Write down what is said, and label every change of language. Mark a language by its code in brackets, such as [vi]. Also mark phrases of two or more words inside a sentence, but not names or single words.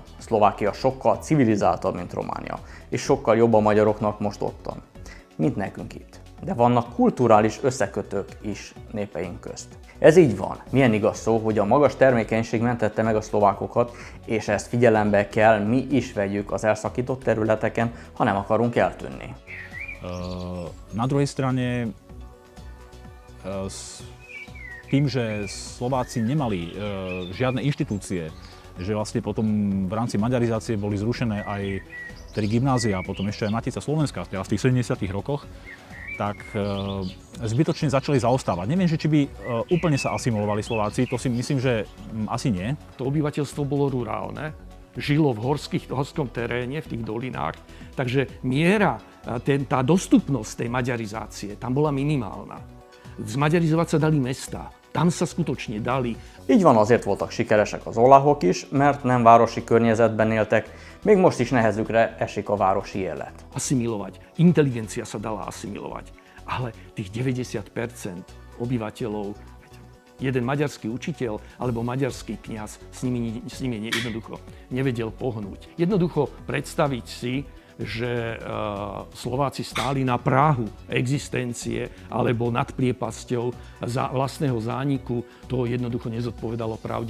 [hu] Szlovákia sokkal civilizáltabb, mint Románia, és sokkal jobb a magyaroknak most ottan, mint nekünk itt. De vannak kulturális összekötők is népeink közt. Ez így van. Milyen igaz szó, hogy a magas termékenység mentette meg a szlovákokat, és ezt figyelembe kell mi is vegyük az elszakított területeken, ha nem akarunk eltűnni. [sk] Na druhej strane, tým, že Slováci nemali žiadne inštitúcie, že vlastne potom v rámci maďarizácie boli zrušené aj 3 gymnázia, potom ešte aj Matica Slovenská, teda v tých 70. rokoch, tak zbytočne začali zaostávať. Neviem, že či by úplne sa asimilovali Slováci, to si myslím, že asi nie. To obyvateľstvo bolo rurálne, žilo v horskom teréne, v tých dolinách, takže miera, tá dostupnosť tej maďarizácie tam bola minimálna. Zmaďarizovať sa dali mestá, tam sa skutočne dali. [hu] Így van, azért voltak sikeresek az oláhok is, mert nem városi környezetben éltek, még most is nehezükre esik a városi élet. [sk] Asimilovať, inteligencia sa dala asimilovať, ale tých 90% obyvateľov, jeden maďarský učiteľ alebo maďarský kňaz s nimi jednoducho nevedel pohnúť. Jednoducho predstaviť si, že Slováci stáli na prahu existencie alebo nad priepasťou vlastného zániku, to jednoducho nezodpovedalo pravde.